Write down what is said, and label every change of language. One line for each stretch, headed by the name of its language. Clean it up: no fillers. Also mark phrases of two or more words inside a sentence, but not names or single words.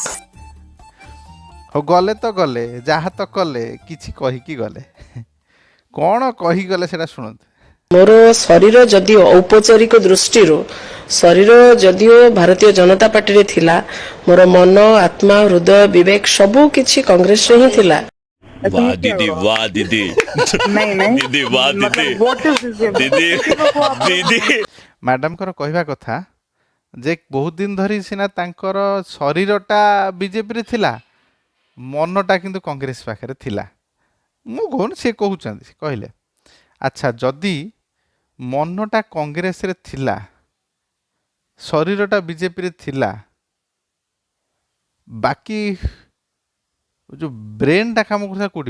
Odia: ହଉ, ଗଲେ ତ ଗଲେ, ଯାହା ତ କଲେ, କିଛି କହିକି ଗଲେ। କ'ଣ କହିଗଲେ ସେଟା ଶୁଣନ୍ତୁ। ମୋର ଶରୀର ଯଦିଓ ଔପଚାରିକ ଦୃଷ୍ଟିରୁ ଶରୀର ଯଦିଓ ଭାରତୀୟ ଜନତା ପାର୍ଟିରେ ଥିଲା, ମୋର ମନ, ଆତ୍ମା, ହୃଦୟ, ବିବେକ ସବୁ କିଛି କଂଗ୍ରେସରେ ହିଁ ଥିଲା।
Hindi: वाह दीदी, वाह दीदी, दीदी वाह दीदी, दीदी दीदी।
Odia: ମ୍ୟାଡ଼ାମଙ୍କର କହିବା କଥା ଯେ ବହୁତ ଦିନ ଧରି ସିନା ତାଙ୍କର ଶରୀରଟା ବିଜେପିରେ ଥିଲା, ମନଟା କିନ୍ତୁ କଂଗ୍ରେସ ପାଖରେ ଥିଲା। ମୁଁ କହୁନି, ସେ କହୁଛନ୍ତି, ସେ କହିଲେ ଆଚ୍ଛା, ଯଦି ମନଟା କଂଗ୍ରେସରେ ଥିଲା, ଶରୀରଟା ବିଜେପିରେ ଥିଲା, ବାକି ଯେଉଁ ବ୍ରେନ୍ଟା କାମ କରୁଥିଲା କେଉଁଠି?